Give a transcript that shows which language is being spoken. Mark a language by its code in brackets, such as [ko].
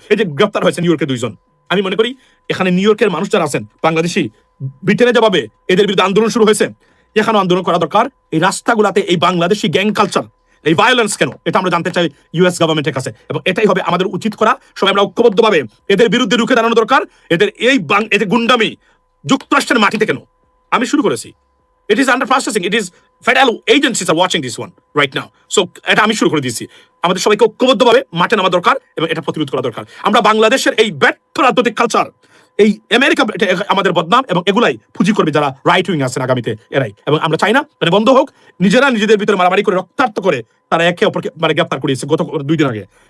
[bn] এই যে গ্রেপ্তার হয়েছে নিউ ইয়র্কের 2 জন, আমি মনে করি এখানে নিউ ইয়র্কের মানুষ যারা আছেন বাংলাদেশি, ব্রিটেনে যাবে, এদের বিরুদ্ধে আন্দোলন শুরু হয়েছে, এখানে আন্দোলন করা দরকার। এই রাস্তাগুলাতে এই বাংলাদেশি গ্যাং কালচার, এই ভায়োলেন্স কেন, এটা আমরা জানতে চাই ইউএস গভর্নমেন্টের কাছে, এবং এটাই হবে আমাদের উচিত করা। সবাই আমরা ঐক্যবদ্ধভাবে এদের বিরুদ্ধে রুখে দাঁড়ানো দরকার। এদের এদের গুন্ডামি যুক্তরাষ্ট্রের মাটিতে কেন, আমি শুরু করেছি। [en] It is under processing. It is federal agencies are watching this one right now. [bn] So এটা আমি শুরু করে দিয়েছি। আমাদের সবাইকে ঐক্যবদ্ধভাবে মাঠে নামা দরকার এবং এটা প্রতিরোধ করা দরকার। আমরা বাংলাদেশের এই ব্যর্থ রাজনৈতিক কালচার, এই আমেরিকা আমাদের বদনাম, এবং এগুলাই পুঁজি করবে যারা রাইট উইং আছেন আগামীতে, এরাই। এবং আমরা চাই না মানে বন্ধ হোক। নিজেরা নিজেদের ভিতরে মারামারি করে রক্তাক্ত করে তারা একে অপরকে মানে গ্রেপ্তার করিয়েছে গত 2 দিন আগে।